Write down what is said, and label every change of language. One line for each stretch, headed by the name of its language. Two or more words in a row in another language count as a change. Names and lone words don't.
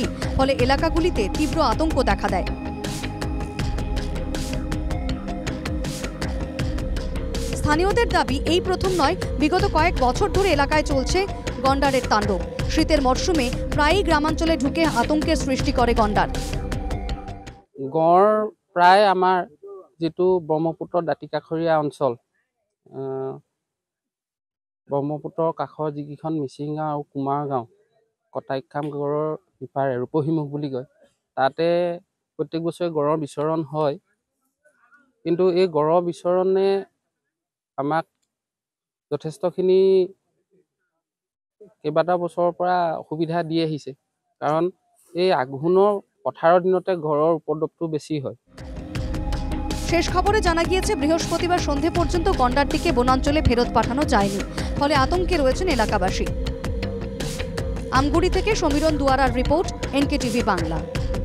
Bangla: ফলে এলাকাগুলিতে তীব্র আতঙ্ক দেখা দেয়। স্থানীয়দের দাবি, এই প্রথম নয়, বিগত কয়েক বছর ধরে এলাকায় চলছে গন্ডারের তাণ্ডব। শীতের মরশুমে প্রায়ই গ্রামাঞ্চলে ঢুকে আতঙ্কের সৃষ্টি করে গন্ডার।
Assamese: গড় প্ৰায় আমাৰ যিটো ব্ৰহ্মপুত্ৰ দাঁতিকাষৰীয়া অঞ্চল, ব্ৰহ্মপুত্ৰৰ কাষৰ যিকেইখন মিচিং গাঁও আৰু কুমাৰ গাঁও, কটাইখাম গড়ৰ সিপাৰে ৰূপহীমুখ বুলি কয়, তাতে প্ৰত্যেক বছৰে গড়ৰ বিচৰণ হয়। কিন্তু এই গড়ৰ বিচৰণে আমাক যথেষ্টখিনি কেইবাটাও বছৰৰ পৰা অসুবিধা দি আহিছে। কাৰণ এই আঘোণৰ পথাৰৰ দিনতে গড়ৰ উপদ্ৰৱটো বেছি হয়।
Bangla: শেষ খবরে জানা গিয়েছে, বৃহস্পতিবার সন্ধে পর্যন্ত গন্ডারটিকে বনাঞ্চলে ফেরত পাঠানো যায়নি। ফলে আতঙ্কে রয়েছেন এলাকাবাসী। আমগুড়ি থেকে সমীরণ দুয়ারার রিপোর্ট, NKTV বাংলা।